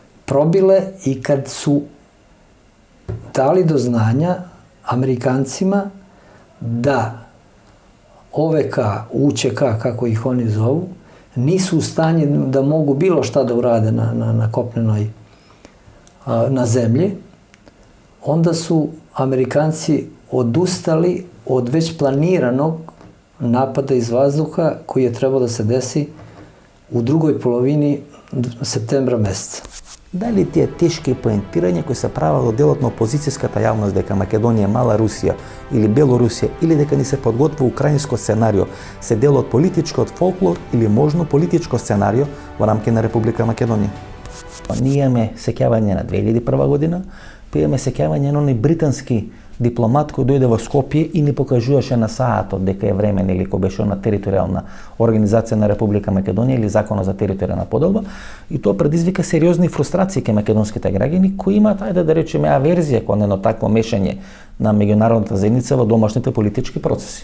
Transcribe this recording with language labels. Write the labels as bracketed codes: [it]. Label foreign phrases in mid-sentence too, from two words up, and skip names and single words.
[sr] probile i kad su dali do znanja Amerikancima da OVK, UČK, kako ih oni zovu, nisu u stanju da mogu bilo šta da urade na kopnenoj, na zemlji, onda su Amerikanci odustali od već planiranog napada iz vazduha koji je trebao da se desi u drugoj polovini септембра месец. [mk] Дали тие тешки поентирања кои се прават од делот на опозицијската јавност дека Македонија е мала Русија или Белорусија или дека ни се подготвува украинско сценарио се дел од политичкиот фолклор или можно политичко сценарио во рамки на Република Македонија? Ние имаме сеќавање на 2001 година, па имаме сеќавање на оној британски дипломат кој дојде во Скопје и ни покажуваше на саатот дека е времен или кој беше на територијална организација на Република Македонија или законот за територијална поделба, и тоа предизвика сериозни фрустрации кај македонските граѓани кои имаат, ајде да речеме, аверзија кон едно такво мешање на меѓународната заедница во домашните политички процеси.